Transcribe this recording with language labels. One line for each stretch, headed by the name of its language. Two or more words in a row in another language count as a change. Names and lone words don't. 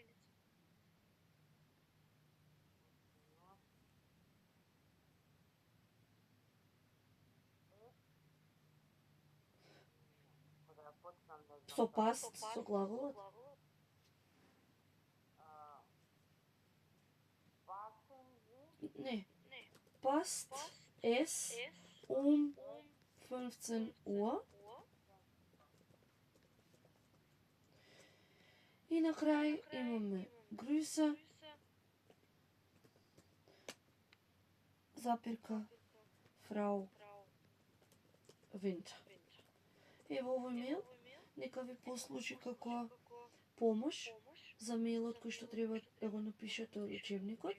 Macedonian: Со past, со глаголот. Не.
German: Past es 15 Uhr.
Macedonian: И на крај имаме Grüße, запирка, Frau Winter. Ево овој мејл нека ви послужи како помош за мејлот кој што треба да го напишете од учебникот.